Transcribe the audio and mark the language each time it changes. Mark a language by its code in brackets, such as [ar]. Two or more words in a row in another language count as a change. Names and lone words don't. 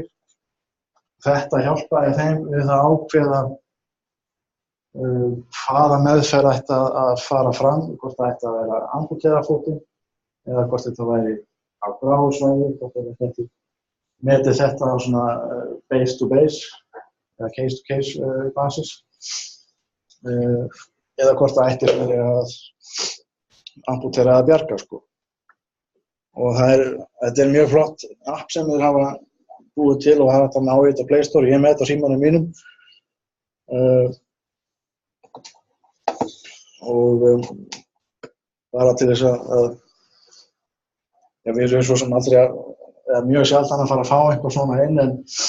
[is] Þetta hjálpaði þeim við að ákveða hvaða meðferð ætti að fara fram, hvort það ætti að vera amputera fótinn eða hvort þetta væri á gráu svæði, hvort þetta metið þetta á svona [en] base to base [is] eða [en] case to case basis [is] eða hvort það ætti að vera að amputera eða bjarga sko. Og þetta er mjög flott app sem þeir hafa búið til og hafa þetta ná í þetta Play Store, ég er með þetta á símanum mínum og bara til þess að við erum svo sem aldrei eða mjög sjaldan að fara að fá eitthvað svona inn en